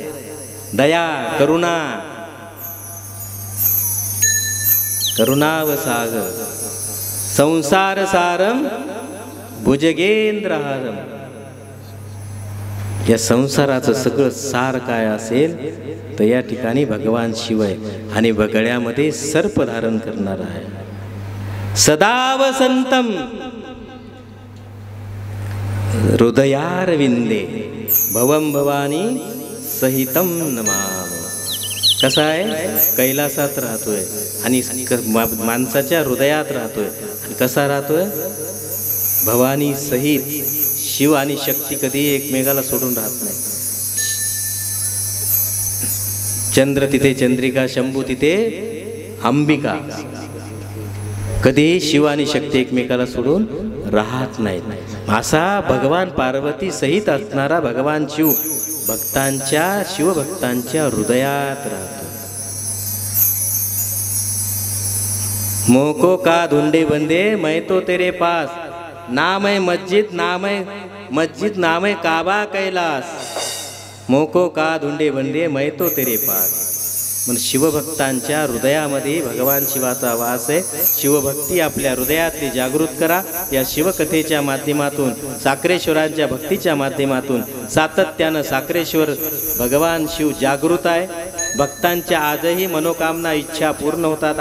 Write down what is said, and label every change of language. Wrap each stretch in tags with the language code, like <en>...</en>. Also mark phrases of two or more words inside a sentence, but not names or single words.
<mr>दया, करुणा, करुणावसागर.</mr> <sa>संसार सारम भुजगेंद्रहारम.</sa> <mr>या संसाराचं सगळं सार काय असेल तर या ठिकाणी भगवान शिव आहे आणि गळ्यामध्ये सर्प धारण करणार आहे.</mr> <sa>सदा वसंतम हृदयारविंदे भवं भवानी सहितं नमामि.</sa> <mr>कसा आहे? कैलासात राहतोय आणि माणसाच्या हृदयात राहतोय. आणि कसा राहतोय? भवानी सहित. शिव आणि शक्ती कधी एकमेकाला सोडून राहत नाही. चंद्र तिथे चंद्रिका, शंभू तिथे अंबिका. कधी शिव आणि शक्ती एकमेकाला सोडून राहत नाहीत। असा भगवान पार्वती सहित असणारा भगवान शिव शिवभक्तांच्या हृदयात राहतो।</mr> <hi>मोको का धुंडे बंदे मैं तो तेरे पास, नाम है मस्जिद नाम है काबा कैलास। मोको का धुंडे बंदे मैं तो तेरे पास।</hi> <mr>म्हणून शिवभक्तांच्या हृदयामध्ये भगवान शिवाचा वास आहे। शिवभक्ती आपल्या हृदयातली जागृत करा। या शिवकथेच्या माध्यमातून, साक्रेश्वरांच्या भक्तीच्या माध्यमातून सातत्यानं साक्रेश्वर भगवान शिव जागृत आहे। भक्तांच्या आजही मनोकामना इच्छा पूर्ण होतात।</mr>